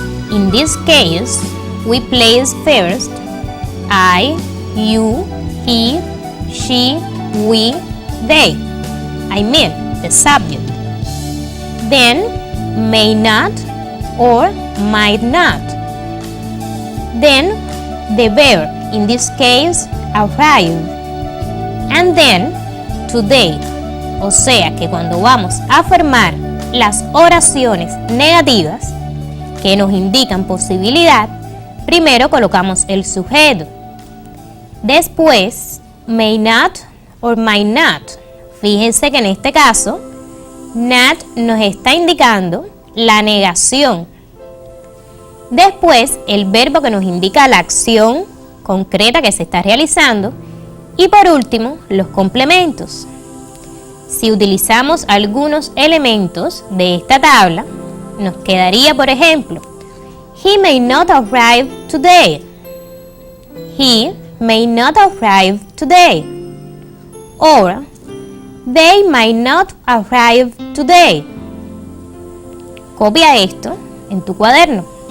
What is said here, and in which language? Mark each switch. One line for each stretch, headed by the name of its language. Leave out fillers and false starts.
English: In this case, we place first I, you, he, she, we, they. I mean the subject. Then may not or might not. Then the verb, in this case, arrive. And then today.
Spanish: O sea que cuando vamos a formar las oraciones negativas que nos indican posibilidad, primero colocamos el sujeto.
English: Después, may not or might not.
Spanish: Fíjense que en este caso, not nos está indicando la negación. Después, el verbo que nos indica la acción concreta que se está realizando. Y por último, los complementos. Si utilizamos algunos elementos de esta tabla, nos quedaría, por ejemplo, he may not arrive today.
English: He may not arrive today. Or, they might not arrive today.
Spanish: Copia esto en tu cuaderno.